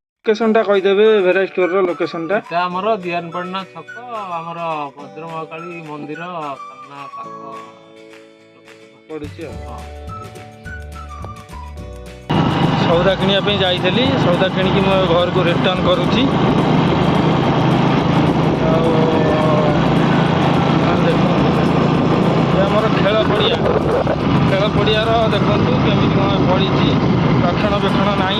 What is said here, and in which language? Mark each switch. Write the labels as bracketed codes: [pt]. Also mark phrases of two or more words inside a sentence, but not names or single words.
[or] ଲୋକେସନଟା କହିଦେବେ ଭେରାଇଟି ଷ୍ଟୋରର ଲୋକେସନଟା। ଏଟା ଆମର ଦିଆନପାଟଣା ଛକ ଆମର ଭଦ୍ର ମହାକାଳୀ ମନ୍ଦିର ସାମନା ପାଖ ପଡ଼ୁଛି ଆଉ। ହଁ। ସଉଦା କିଣିବା ପାଇଁ ଯାଇଥିଲି, ସଉଦା କିଣିକି ମୁଁ ଘରକୁ ରିଟର୍ନ କରୁଛି। ଆଉ ଦେଖନ୍ତୁ ଏ ଆମର ଖେଳ ପଡ଼ିଆର ଦେଖନ୍ତୁ କେମିତି କ'ଣ ପଡ଼ିଛି, ରକ୍ଷଣାବେକ୍ଷଣ ନାହିଁ।